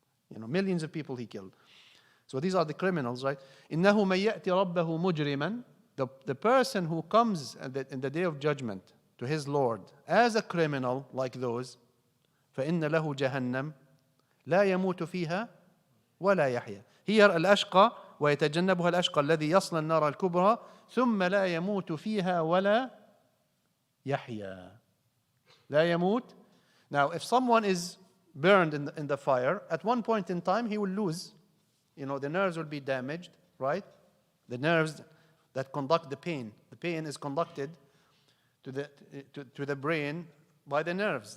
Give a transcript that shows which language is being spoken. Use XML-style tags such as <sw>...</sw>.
<en>Millions of people he killed. So these are the criminals, right?</en> <ar>إِنَّهُ مَن يَأْتِ رَبَّهُ مُجْرِمًا.</ar> <en>The person who comes in the day of judgment to his Lord as a criminal like those,</en> <ar>فَإِنَّ لَهُ جَهَنَّمْ لَا يَمُوتُ فِيهَا وَلَا يَحْيَا.</ar> <en>Here</en> <ar>الأشقى ويتجنبها الأشقى الذي يصلى النار الكبرى ثم لا يموت فيها ولا يحيا. لا يموت.</ar> <en>Now, if someone is burned in the fire, at one point in time he will lose. The nerves will be damaged, right? The nerves that conduct the pain. The pain is conducted to the brain by the nerves.</en>